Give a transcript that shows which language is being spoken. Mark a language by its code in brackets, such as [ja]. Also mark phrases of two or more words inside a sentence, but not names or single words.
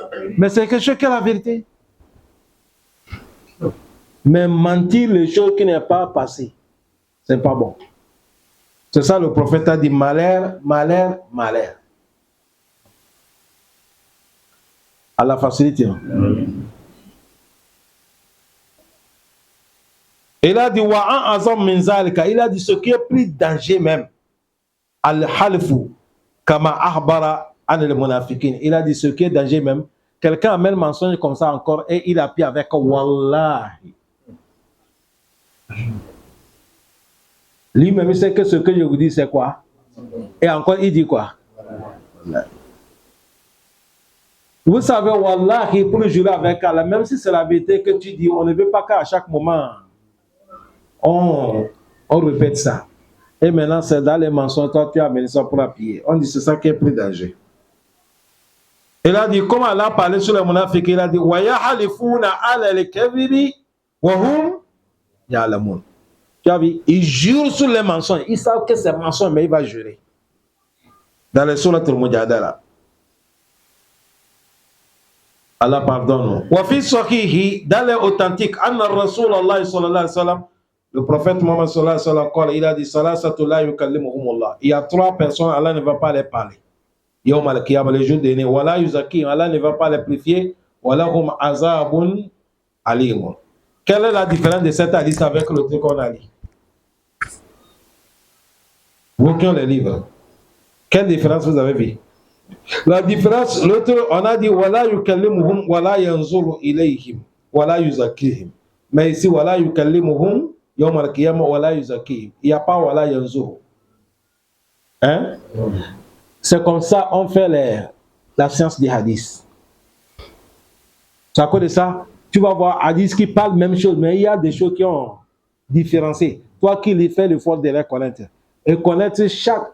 [fr] Mais c'est quelque chose qui est la vérité. Mais mentir les choses qui n'est pas passé, c'est pas bon. C'est ça le prophète a dit, malheur, malheur, malheur. À la facilité. Il a dit, [ar] وأعظم من ذلك, [fr] il a dit ce qui est plus danger même. [ar] الحلف كما أخبر عن المنافقين. [fr] Il a dit ce qui est danger même. Quelqu'un amène le mensonge comme ça encore et il appuie avec wallahi. Lui-même, il sait que ce que je vous dis, c'est quoi? Et encore, il dit quoi? Vous savez, wallahi, pour le jurer avec Allah, même si c'est la vérité que tu dis, on ne veut pas qu'à chaque moment, on répète ça. Et maintenant, c'est dans les mensonges, toi, tu as amené ça pour appuyer. On dit, c'est ça qui est plus danger. Il a dit, comme Allah parlait sur les munafiqs, il a dit, [ar] ويحلفون على الكذب وهم يعلمون. [fr] Tu as vu, il jure sur les mensonges. Ils savent que c'est mensonge, mais il va jurer. Dans les sourates al-Mujadala. Allah pardonne. [ar] وفي صحيح, [fr] dans les authentiques, [ar] أن رسول الله صلى الله عليه وسلم, [fr] le prophète Mohammed [ar] صلى الله عليه وسلم, [fr] il a dit [ar] ثلاثة لا يكلمهم الله. [fr] Il y a 3 personnes, Allah ne va pas les parler. [ar] يوم القيامة, [fr] le jour dernier. [ar] ولا يزكي, [fr] Allah ne va pas les purifier. [ar] ولا هم عذاب أليم. [fr] Quelle est la différence de cet hadith avec le truc qu'on a dit? Vous qui ont les livres, quelle différence vous avez vu? La différence, l'autre, on a dit [ar] ولا يكلمهم ولا ينظر إليهم ولا يزكيهم. [fr] Mais ici [ar] ولا يكلمهم يوم القيامة ولا يزكيهم. [fr] Il n'y a pas [ar] ولا ينظر. [fr] Hein? C'est comme ça on fait la science des hadiths. C'est à cause de ça, tu vas voir hadiths qui parlent même chose, mais il y a des choses qui ont différencié. Toi qui les fais l'effort de les connaître. Et connaître chaque...